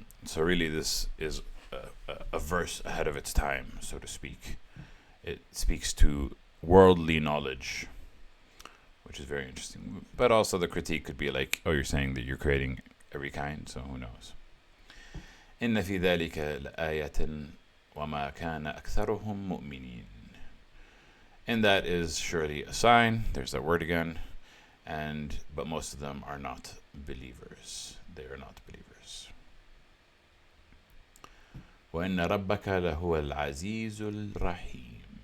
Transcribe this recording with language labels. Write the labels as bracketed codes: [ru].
[en] So really this is a verse ahead of its time, so to speak. It speaks to worldly knowledge, which is very interesting. But also the critique could be like, oh, you're saying that you're creating every kind, so who knows. [ar] إن في ذلك لآية وما كان أكثرهم مؤمنين. [en] And that is surely a sign. There's that word again. But most of them are not believers. They are not believers. [ar] وَإِنَّ رَبَّكَ لَهُوَ الْعَزِيزُ الرَّحِيمُ.